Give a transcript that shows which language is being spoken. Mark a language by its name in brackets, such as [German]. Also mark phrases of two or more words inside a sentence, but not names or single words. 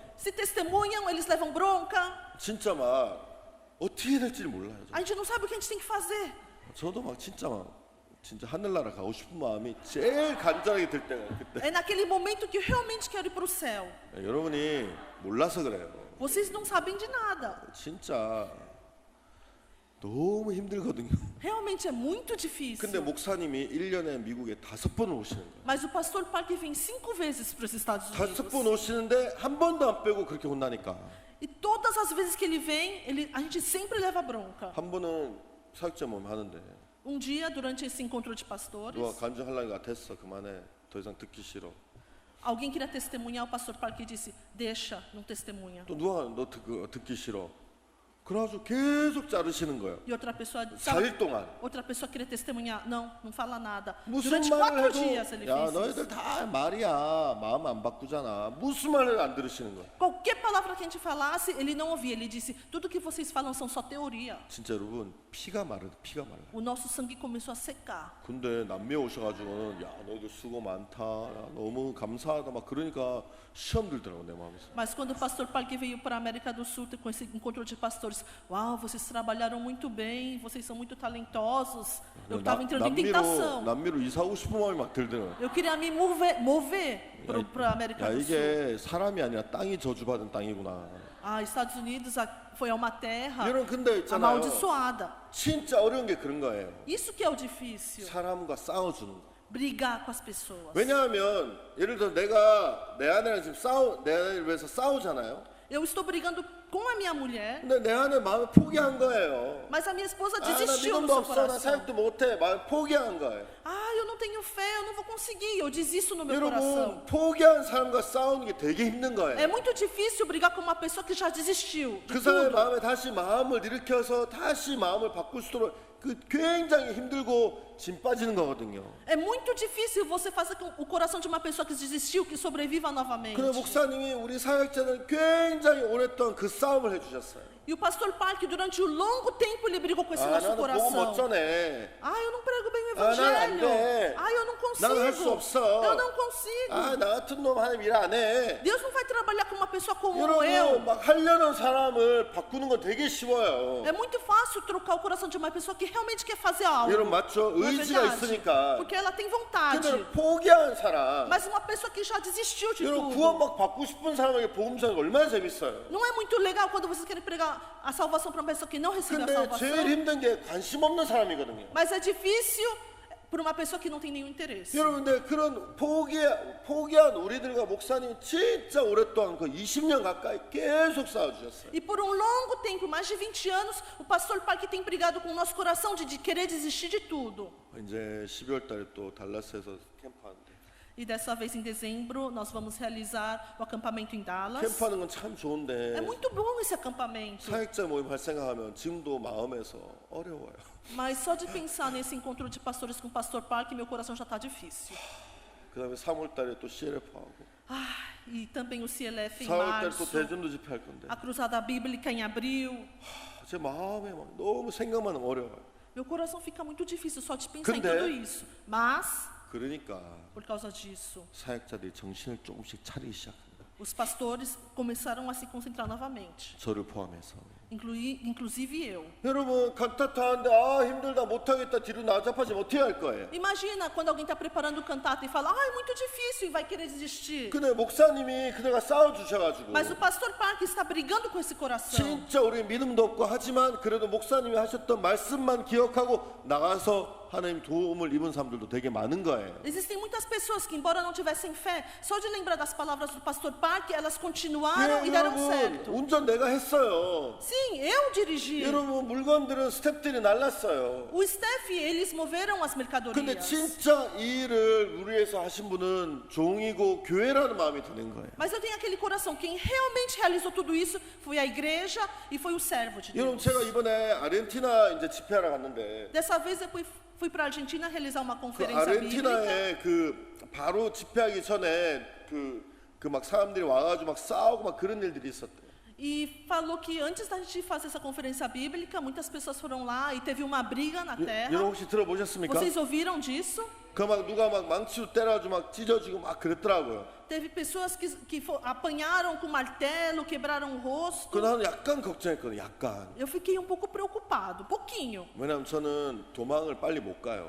[Portuguese] Se testemunham, eles levam bronca. [Korean] 진짜 막 어떻게 해야 될지 몰라요. [Portuguese] A gente não sabe o que a gente tem que fazer. [Korean] 저도 막 진짜 하늘나라 가고 싶은 마음이 제일 간절하게 들 때가 그때. [Portuguese] É naquele momento que eu realmente quero ir para o céu. [Korean] 여러분이 몰라서 그래요. [Portuguese] Vocês não sabem de nada. [Korean] 진짜 너무 힘들거든요. [Portuguese] Realmente é muito difícil. [Korean] 근데 목사님이 1년에 미국에 5번 오시는 거예요. [Portuguese] Mas o pastor Park vem 5 vezes para os Estados [Korean] 5번 [Portuguese] Unidos. [Korean] 오시는데 한 번도 안 빼고 그렇게 혼나니까. [Portuguese] E todas as vezes que ele vem, a gente sempre leva bronca. [Korean] 한 번은 사역자 모임 하는데 [Portuguese] Dia, durante esse encontro de pastores, [Korean] 누가 간증하려니까 됐어 그만해 더 이상 듣기 싫어. [Portuguese] alguém queria testemunhar, o pastor Park disse, deixa, não testemunha. [Korean] 또 누가 너 듣기 싫어. 그래가지고 계속 자르시는 거예요. [Portuguese] E outra pessoa, [Korean] 4일 동안. [Portuguese] outra pessoa queria testemunhar, não fala nada. [Korean] 무슨 [Portuguese] Durante [Korean] 말을 [Portuguese] 4 dias ele [Korean] 해도 야 [Portuguese] fez isso. [Korean] 너희들 다 말이야 마음 안 바꾸잖아. 무슨 말을 안 들으시는 거야. [Portuguese] Qualquer palavra que a gente falasse, ele não ouvia. Ele disse, tudo que vocês falam são só teoria. [Korean] 진짜 여러분 피가 말라. [Portuguese] O nosso sangue começou a secar. [Korean] 근데 남미에 오셔가지고는 야 너희들 수고 많다. 야, 너무 감사하다 막 그러니까 시험 들더라고 내 마음에서. [Portuguese] Mas quando o pastor Park veio para a América do Sul com esse encontro de pastores, uau, vocês trabalharam muito bem, vocês são muito talentosos. Eu estava entrando em tentação. [Korean] 남미로 이사 오고 싶은 마음이 막 들더라고. [Portuguese] Eu queria me mover para a América [Korean] 야 [Portuguese] do Sul. [Korean] 이게 사람이 아니라 땅이 저주받은 땅이구나. [Portuguese] Estados Unidos foi uma terra [Korean] 여러분 근데 있잖아요. [Portuguese] amaldiçoada. [Korean] 진짜 어려운 게 그런 거예요. [Portuguese] Isso que é o difícil. [Korean] 사람과 싸워주는 거. [Portuguese] Brigar com as pessoas. [Korean] 왜냐하면 예를 들어 내가 내 아내랑 지금 내 아내를 위해서 싸우잖아요. [Portuguese] Eu estou brigando com a minha mulher, [Korean] 근데 내 아내 마음을 포기한 거예요. [Portuguese] mas a minha esposa [Korean] 나 [Portuguese] desistiu no [Korean] 믿음도 [Portuguese] seu [Korean] 없어, 나 [Portuguese] coração. [Korean] 사역도 못해, 마음 포기한 거예요. [Portuguese] Eu não tenho fé, eu não vou conseguir, eu desisto no meu [Korean] 여러분, [Portuguese] coração. [Korean] 포기한 사람과 싸우는 게 되게 힘든 [Portuguese] É [Korean] 거예요. [Portuguese] muito difícil brigar com uma pessoa que já desistiu de [Korean] 그 사람의 [Portuguese] tudo. [Korean] 마음에 다시 마음을 일으켜서 다시 마음을 바꿀 수 있도록 그 굉장히 힘들고 짐 빠지는 거거든요. [Portuguese] É muito difícil você fazer com o coração de uma pessoa que desistiu que sobreviva novamente. [Korean] 그래 목사님이 우리 사역자는 굉장히 오랫동안 그 싸움을 해주셨어요. [Portuguese] E o pastor Park, durante um longo tempo, ele brigou com esse [Korean] 아 [Portuguese] nosso [Korean] 나는 복음 못 [Portuguese] coração. [Korean] 전해. [Portuguese] Ah, eu não prego bem o Ah, não, evangelho. não é. Ah, eu não Não, não é consigo. [Korean] 없어. [Portuguese] Eu não consigo. [Korean] 아 나 같은 놈 하나님 일 안 해. [Portuguese] Deus não vai trabalhar com uma pessoa como [Korean] 여러분 [Portuguese] eu. [Korean] 막 하려는 사람을 바꾸는 건 되게 쉬워요. [Portuguese] É muito fácil trocar o coração de uma pessoa que realmente quer fazer algo. [Korean] 여러분 맞죠? [Portuguese] Não é [Korean] 의지가 [Portuguese] verdade? [Korean] 있으니까. [Portuguese] Porque ela tem vontade. [Korean] 근데 포기한 사람, [Portuguese] Mas uma pessoa que já desistiu de [Korean] 여러분 [Portuguese] tudo. [Korean] 구원 막 받고 싶은 사람에게 복음 전하기 얼마나 재밌어요. [Portuguese] Não é muito legal quando vocês querem pregar a salvação para uma pessoa que não recebe a [Korean] 근데 [Portuguese] salvação. [Korean] 제일 힘든 게 관심 없는 사람이거든요. [Portuguese] Mas é difícil para uma pessoa que não tem nenhum interesse. [Korean] 여러분 근데 그런 포기한 우리들과 목사님 진짜 오랫동안 그 20년 가까이 계속 싸워주셨어요. [Portuguese] E por um longo tempo, mais de 20 anos, o pastor Park tem brigado com o nosso coração de querer desistir de tudo. [Korean] 이제 12월 달에 또 달라스에서 캠프하는데 [Portuguese] E dessa vez, em dezembro, nós vamos realizar o acampamento em Dallas. [Korean] 캠프하는 건 참 좋은데 [Portuguese] É muito bom esse acampamento. [Korean] 사역자 모임 할 생각하면 지금도 마음에서 어려워요. [Portuguese] Mas só de pensar nesse encontro de pastores com o pastor Park, meu coração já está difícil. [Korean] 그 다음에 3월 달에 또 CLF하고 [Portuguese] Ah, e também o CLF em [Korean] 4월 달에 또 [Portuguese] março. [Korean] 대전도 집회할 건데 [Portuguese] A Cruzada Bíblica em abril. [Korean] 제 마음에 막 너무 생각만 하면 어려워요. [Portuguese] Meu coração fica muito difícil só de pensar em [Korean] 근데- [Portuguese] tudo isso. Mas, [Korean] 그러니까 [Portuguese] por causa disso, [Korean] 사역자들이 정신을 조금씩 차리기 시작합니다. [Portuguese] os pastores começaram a se concentrar novamente. [Korean] 저를 포함해서. [Portuguese] Inclusive eu. [Korean] 여러분 간타타하는데 아 힘들다 못하겠다 뒤로 나잡하지면 어떻게 할 거예요? [Portuguese] Imagina quando alguém está preparando o cantata e fala, ah, é muito difícil e vai querer desistir. [Korean] 근데 목사님이 그대가 싸워주셔가지고 [Portuguese] Mas o pastor Park está brigando com esse coração. [Korean] 진짜 우리 믿음도 없고 하지만 그래도 목사님이 하셨던 말씀만 기억하고 나가서 하나님 도움을 입은 사람들도 되게 많은 거예요. [Portuguese] Existem muitas pessoas que, embora não tivessem fé, só de lembrar das palavras do pastor Park, elas continuaram e deram [Korean] 여러분 [Portuguese] certo. [Korean] 운전 내가 했어요. [Portuguese] Sim, eu dirigi. [Korean] 여러분 물건들은 스태프들이 날랐어요. [Portuguese] O staff, eles moveram as [Korean] 근데 [Portuguese] mercadorias. [Korean] 진짜 이 일을 우리 위해서 하신 분은 종이고 교회라는 마음이 드는 거예요. [Portuguese] Mas eu tenho aquele coração, quem realmente realizou tudo isso foi a igreja e foi o servo de [Korean] 여러분 [Portuguese] Deus. [Korean] 제가 이번에 아르헨티나 이제 집회하러 갔는데 [Portuguese] Dessa vez eu fui para a Argentina realizar uma [Korean] 그 [Portuguese] conferência bíblica. [Korean] 아르헨티나에 그 바로 집회하기 전에 그 막 사람들이 와가지고 막 싸우고 막 그런 일들이 있었대요. [Portuguese] E falou que antes da gente fazer essa conferência bíblica, muitas pessoas foram lá e teve uma briga na [Korean] 여러분 [Portuguese] terra. [Korean] 혹시 들어보셨습니까? [Portuguese] Vocês ouviram disso? [Korean] 그 막 누가 막 망치로 때려가지고 막 찢어지고 막 그랬더라고요. [Portuguese] Teve pessoas que apanharam com martelo, quebraram o rosto. [Korean] 그 나는 약간 걱정했거든요. 약간. [Portuguese] Eu fiquei um pouco preocupado, pouquinho, [Korean] 왜냐면 저는 도망을 빨리 못 가요.